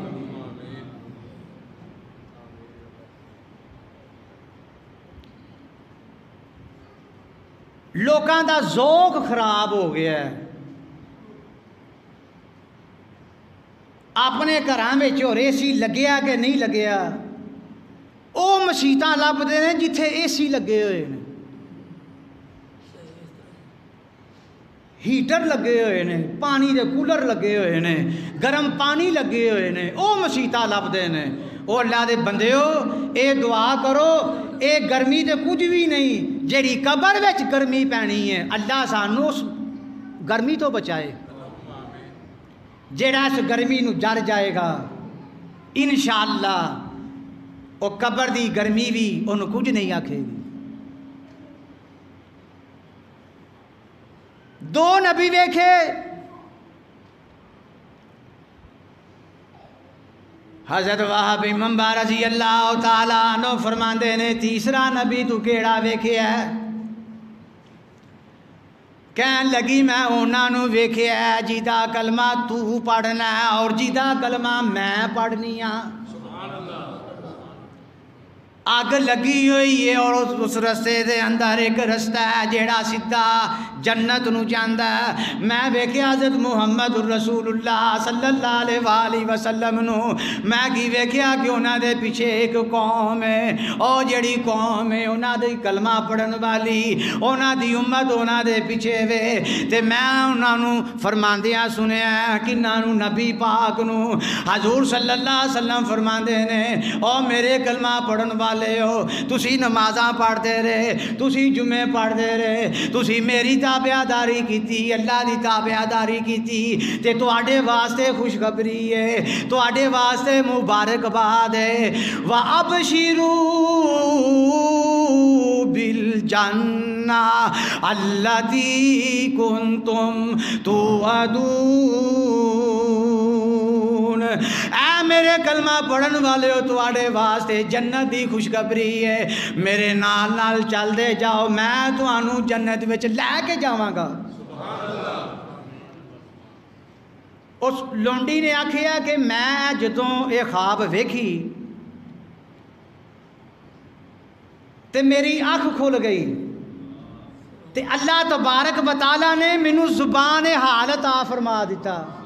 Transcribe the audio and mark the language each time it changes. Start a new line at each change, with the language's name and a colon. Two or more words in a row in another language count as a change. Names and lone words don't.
Punjabi: لوکاں دا ذوق خراب ہو گیا ہے، اپنے گھراں وچ ہور اے سی لگیا کہ نہیں لگیا، او مسیتاں لبدے نے جتھے اے سی لگے ہوئے نے، ہیٹر لگے ہوئے نے، پانی دے کولر لگے ہوئے نے، گرم پانی لگے ہوئے نے، او مسیتاں لبدے نے۔ او اللہ دے بندیو اے دعا کرو، اے گرمی تے کچھ بھی نہیں، جیڑی قبر وچ گرمی پینی ہے اللہ سانو اس گرمی تو بچائے۔ جیڑا اس گرمی نو جر جائے گا انشاءاللہ او قبر دی گرمی بھی انہوں کچھ نہیں آکھے گی۔ دو نبی ویکھے، حضرت وہب منبع
Arabic: رضی اللہ تعالیٰ عنہ
Punjabi: فرماندے نے تیسرا نبی تو کیڑا ویکھیا ہے؟ کہن لگی میں انہاں نو ویکھیا ہے جیدہ کلمہ تو پڑھنا ہے اور جیدہ کلمہ میں پڑھنی ہاں۔ آگ لگی ہوئی ہے اور اس رستے دے اندر ایک رستہ ہے جیڑا سدھا جنت نو جاندا ہے۔ میں ویکھیا حضرت محمد الرسول اللہ
Arabic: صلی اللہ علیہ وآلہ وسلم
Punjabi: نو، میں کی ویکھیا کہ انہاں دے پیچھے ایک قوم ہے، اور جیڑی قوم ہے انہاں دی کلمہ پڑھن والی، انہاں دی امت انہاں دے پیچھے وے، تے میں انہاں نو فرماندیاں سنیا کہ نانو نبی پاک نو حضور
Arabic: صلی اللہ علیہ وسلم
Punjabi: فرماندے نے او میرے کلمہ پڑھن والے ہو، تسی نمازاں پڑھتے رہے، تسی جمعے پڑھتے رہے، تسی میری تابعداری کیتی، اللہ دی تابعداری کیتی، تے تواڈے واسطے خوشخبری ہے، تواڈے واسطے مبارکباد ہے۔
Arabic: وَأَبْشِرُوا بِالْجَنَّةِ الَّتِي كُنْتُمْ تُوعَدُونَ۔
Punjabi: اے میرے کلمہ پڑھن والے ہو، تواڈے واسطے جنت دی خوشخبری ہے، میرے نال نال چل دے جاؤ، میں تانوں جنت وچ لے کے جاواں گا۔ اس لونڈی نے آکھیا کہ میں جدوں یہ خواب ویکھی تے میری آنکھ کھل گئی، تے اللہ تبارک و تعالیٰ نے مینوں زبان حال عطا فرما دیتا۔